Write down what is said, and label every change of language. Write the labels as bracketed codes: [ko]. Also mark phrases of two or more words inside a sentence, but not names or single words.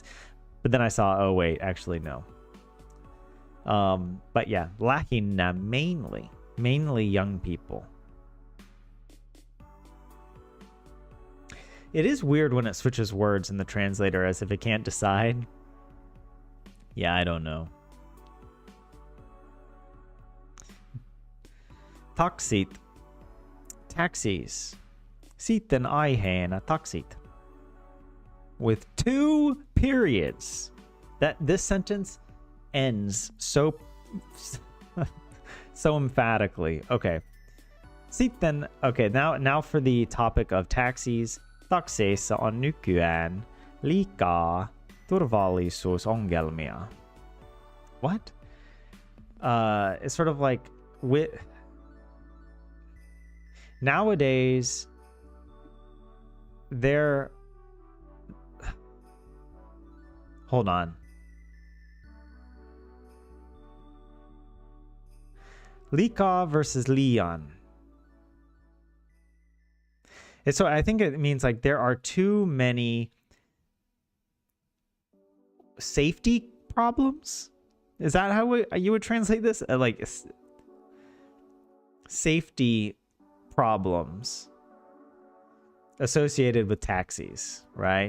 [en] But then I saw, oh wait, actually no. But yeah, lähinnä mainly young people. It is weird when it switches words in the translator as if it can't decide. Yeah, I don't know. [fi] Taksit. Taxis. Sitten aiheena taksit. [en] With 2 periods. This sentence ends so emphatically. Okay. Sitten, okay, now for the topic of taxis. [fi] Takseissa on nykyään liikaa turvallisuusongelmia. [en] What? It's sort of like nowadays hold on. [fi] Liikaa versus liian. [en] So I think it means like there are too many safety problems. Is that how you would translate this? Like safety problems associated with taxis, right?